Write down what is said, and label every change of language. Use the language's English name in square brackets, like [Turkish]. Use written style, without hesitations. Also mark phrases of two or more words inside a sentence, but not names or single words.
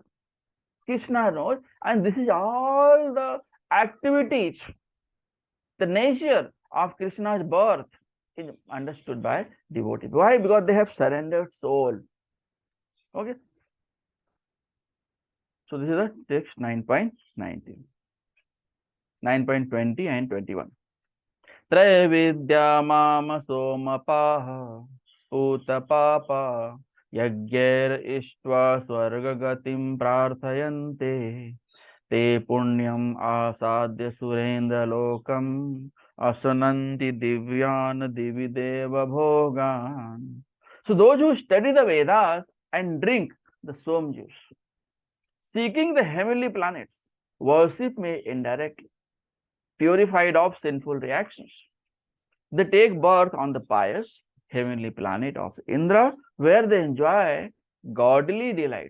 [English] Krishna knows, and this is all the activities, the nature of Krishna's birth is understood by devotees. Why? Because they have surrendered soul. Okay. So this is the text 9.19. 9.20 and 21. [Sanskrit] त्रैविद्या मम सोमपाः उतपाप यज्ञैर् इष्ट्वा स्वर्गगतिं प्रार्थयन्ते ते पुण्यम् आसाद्य सुरेन्द्र लोकम् असनन्ति दिव्यान् दिविदेव भोगान्. [English] So those who study the Vedas and drink the som juice, seeking the heavenly planets, worship me indirectly, purified of sinful reactions. They take birth on the pious heavenly planet of Indra, where they enjoy godly delights.